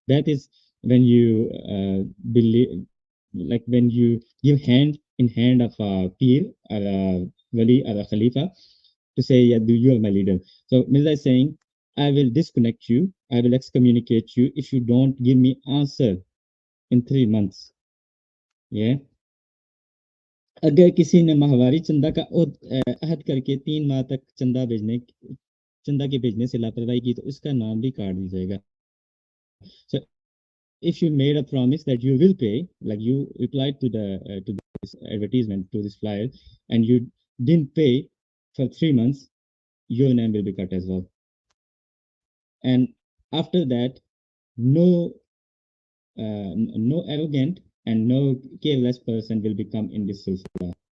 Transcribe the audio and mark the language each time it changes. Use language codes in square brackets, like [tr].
[en] That is when you believe, like when you give hand in hand of a peer or a wali or a khalifa to say, yeah, you are my leader. So Mirza is saying, I will disconnect you, I will excommunicate you if you don't give me answer in 3 months. Yeah. [hi] अगर किसी ने माहवारी चंदा का अहद करके 3 माह तक चंदा के भेजने से लापरवाही की तो उसका नाम भी काट दी जाएगा. [en] So if you made a promise that you will pay, like you replied to this advertisement, to this flyer, and you didn't pay for 3 months, your name will be cut as well. And after that, no no arrogant and no careless person will become in this silsila.